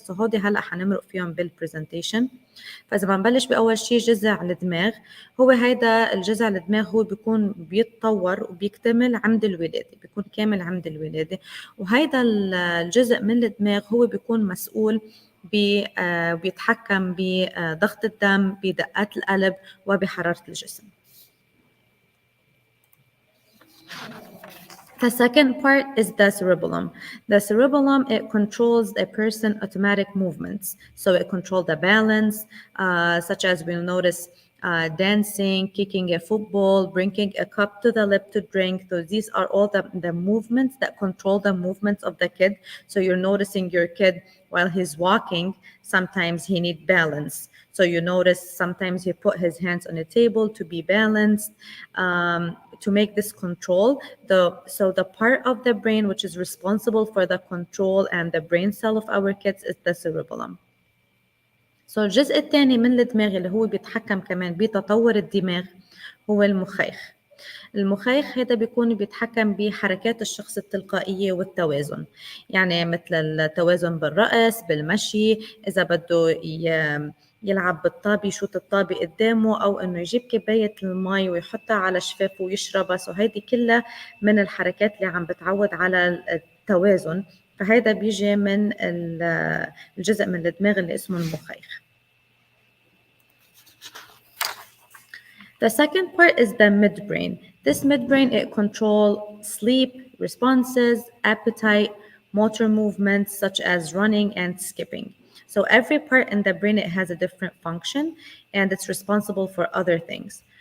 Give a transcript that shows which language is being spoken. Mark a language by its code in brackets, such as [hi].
[ar] هودي هلا حنمرق فيهم بالبرزنتيشن. فاذا بنبلش باول شيء جذع الدماغ، هو هيدا الجذع الدماغ هو بيكون بيتطور وبيكتمل عند الولاده، بيكون كامل عند الولاده. وهيدا الجزء من الدماغ هو بيكون مسؤول بيتحكم بضغط الدم، بدقات القلب، وبحراره الجسم. [en] The second part is the cerebellum. The cerebellum, it controls a person's automatic movements. So it controls the balance, such as we'll notice dancing, kicking a football, bringing a cup to the lip to drink. So these are all the movements that control the movements of the kid. So you're noticing your kid while he's walking, sometimes he needs balance. So you notice sometimes he put his hands on the table to be balanced, to make this control. So the part of the brain which is responsible for the control and the brain cell of our kids is the cerebellum. [ar] So الجزء الثاني من الدماغ اللي هو بيتحكم كمان بتطور الدماغ هو المخيخ. المخيخ هذا بيكون بيتحكم بحركات الشخص التلقائية والتوازن، يعني مثل التوازن بالرأس، بالمشي، إذا بده يلعب بالطابة يشوط الطابة قدامه، أو إنه يجيب كوباية المي ويحطها على شفافه ويشربها. سو هيدي كلها من الحركات اللي عم بتعود على التوازن، فهذا بيجي من الجزء من الدماغ اللي اسمه المخيخ. [en] The second part is the midbrain. This midbrain, it controls sleep, responses, appetite, motor movements such as running and skipping. So every part in the brain, it has a different function and it's responsible for other things.